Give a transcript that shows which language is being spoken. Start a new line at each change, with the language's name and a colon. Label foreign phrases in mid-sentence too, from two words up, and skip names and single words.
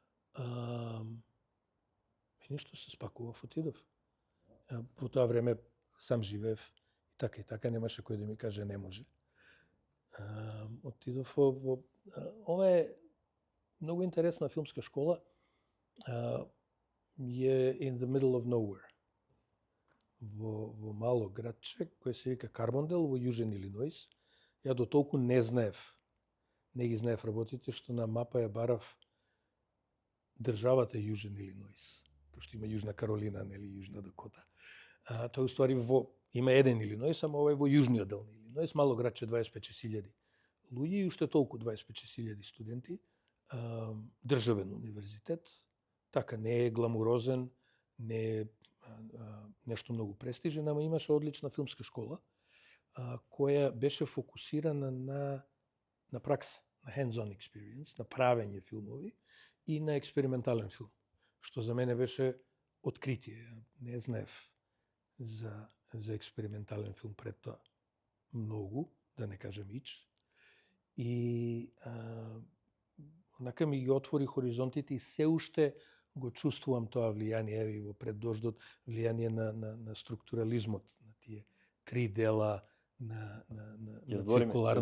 Macedonian: И ништо, се спакував, отидов. Во тоа време сам живеев, и така немаше кој да ми каже не може. Отидов во ова е многу интересна филмска школа.
English: Е in the middle of nowhere.
Macedonian: Во мало градче кој се вика Карбондел во Јужен Илиноис. Ја до толку не ги знаев работите, што на мапа ја барав државата Јужен Илиноис. Пошто има Јужна Каролина, нели, Јужна Дакота. Тоа уствари има еден Илиноис, ама ова е во јужниот дел на Илиноис, мало градче 25.000 луѓе и уште толку 25.000 студенти. Државен универзитет, така не е гламурозен, не е нешто многу престижен, ама имаше одлична филмска школа, која беше фокусирана на пракса, на
English: hands-on experience,
Macedonian: на правење филмови и на експериментален филм, што за мене беше откритие. Не знаев за експериментален филм пред тоа многу, да не кажам ич. И онака ми ги отвори хоризонтите и се уште го чувствувам тоа влијание, еви во Пред дождот, влијание на структурализмот, на тие три дела, на циркуларно.